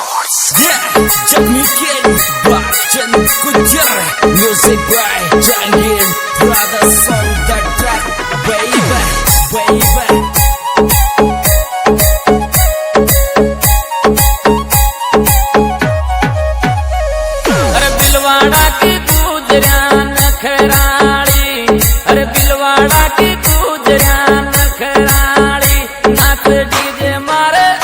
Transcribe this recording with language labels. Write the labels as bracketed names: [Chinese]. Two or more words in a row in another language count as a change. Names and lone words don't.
[English] Jagmikin Bachchan Gujar Music by Jangir Brothers on the track baby [Rajasthani] अरे बिलवाड़ा की गुजरा नखराली अरे बिलवाड़ा की गुजरा नखराली नाच डीजे मारे